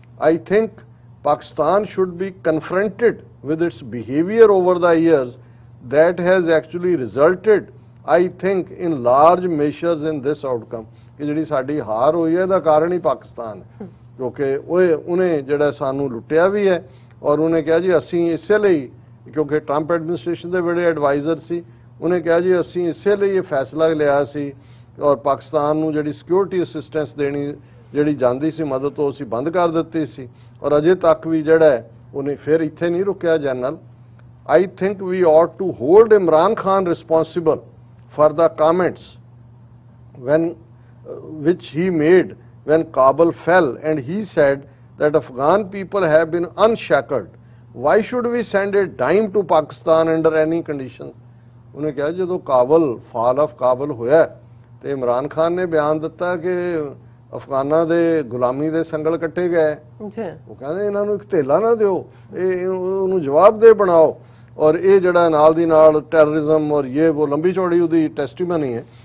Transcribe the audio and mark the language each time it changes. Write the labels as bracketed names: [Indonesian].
[English] I think Pakistan should be confronted with its behavior over the years that has actually resulted I think in large measures in this outcome [Punjabi] ਕਿ ਜਿਹੜੀ ਸਾਡੀ ਹਾਰ ਹੋਈ ਹੈ ਇਹਦਾ ਕਾਰਨ ਹੀ ਪਾਕਿਸਤਾਨ ਹੈ, ਕਿਉਂਕਿ ਉਹਨੇ ਜਿਹੜਾ ਸਾਨੂੰ ਲੁੱਟਿਆ ਵੀ ਹੈ ਔਰ ਉਹਨੇ ਕਿਹਾ ਜੀ ਅਸੀਂ ਇਸੇ ਲਈ, ਕਿਉਂਕਿ ਟਰੰਪ ਐਡਮਿਨਿਸਟ੍ਰੇਸ਼ਨ ਦੇ ਬੜੇ ਐਡਵਾਈਜ਼ਰ ਸੀ, ਉਹਨੇ ਕਿਹਾ ਜੀ ਅਸੀਂ ਇਸੇ ਲਈ ਇਹ ਫੈਸਲਾ ਲਿਆ ਸੀ ਔਰ ਪਾਕਿਸਤਾਨ ਨੂੰ ਜਿਹੜੀ ਸਿਕਿਉਰਿਟੀ ਅਸਿਸਟੈਂਸ ਦੇਣੀ ਜਿਹੜੀ ਜਾਂਦੀ ਸੀ ਮਦਦ ਉਹ ਅਸੀਂ ਬੰਦ ਕਰ ਦਿੱਤੀ ਸੀ ਔਰ ਅਜੇ ਤੱਕ ਵੀ ਜਿਹੜਾ ਉਹਨੇ ਫਿਰ ਇੱਥੇ ਨਹੀਂ ਰੁਕਿਆ general. [English] I think we ought to hold Imran Khan responsible for the comments which he made when Kabul fell and he said that Afghan people have been unshackled। Why should we send a dime to Pakistan under any conditions? [Punjabi] ਉਹਨੇ ਕਿਹਾ ਜਦੋਂ fall of ਕਾਬਲ ਹੋਇਆ ਤੇ ਇਮਰਾਨ ਖਾਨ ਨੇ ਬਿਆਨ ਦਿੱਤਾ ਕਿ ਅਫਗਾਨਾਂ ਦੇ ਗੁਲਾਮੀ ਦੇ ਸੰਗਲ ਕੱਟੇ ਗਏ। ਉਹ ਕਹਿੰਦੇ ਇਹਨਾਂ ਨੂੰ ਇੱਕ ਧੇਲਾ ਨਾ ਦਿਓ, ਇਹ ਉਹਨੂੰ ਜਵਾਬਦੇਹ ਬਣਾਓ ਔਰ ਇਹ ਜਿਹੜਾ ਨਾਲ ਦੀ ਨਾਲ ਟੈਰਰਿਜ਼ਮ ਔਰ ਇਹ ਉਹ ਲੰਬੀ ਚੌੜੀ ਉਹਦੀ ਟੈਸਟੀਮਨੀ ਹੈ।